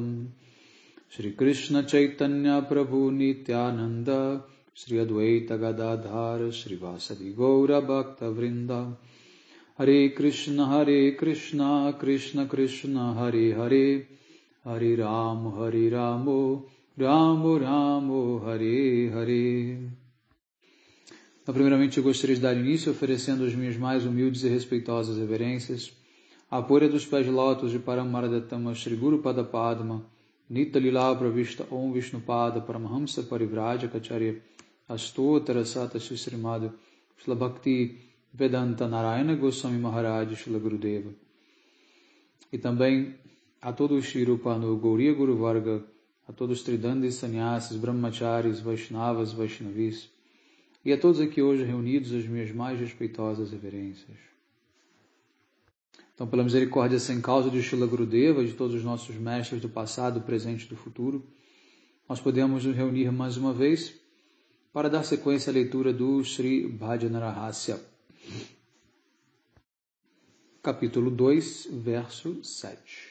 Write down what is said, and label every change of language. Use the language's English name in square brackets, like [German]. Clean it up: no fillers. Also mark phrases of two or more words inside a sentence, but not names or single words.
[Sanskrit] Shri Krishna Chaitanya Prabhu Nityananda Shri Advaita Gadadhar Shri Vasadi Gaura Bhakta Vrinda. Hare Krishna Krishna Krishna Hare Hare Hare Ram Ramo Ramo Hare Hare. [Portuguese] Então, primeiramente eu gostaria de dar início oferecendo as minhas mais humildes e respeitosas reverências à poeira dos pés de lótus de [Sanskrit] Paramaradatama Shri Guru Pada Padma Nita Lila Pravishta Om Vishnupada Paramahamsa Parivrajacharya Astottara Sata Srimad Shila Bhakti Vedanta Narayana Goswami Maharaj Shila Gurudeva. [Portuguese] E também a todos os Shirupa no Gauriya Guru Varga, a todos os Tridandis Sannyasis, Brahmacharis, Vaishnavas, Vaishnavis, e a todos aqui hoje reunidos as minhas mais respeitosas reverências. Então, pela misericórdia sem causa de Shila Gurudeva, de todos os nossos mestres do passado, do presente e do futuro, nós podemos nos reunir mais uma vez para dar sequência à leitura do Sri Bhajanarahasya, capítulo 2, verso 7.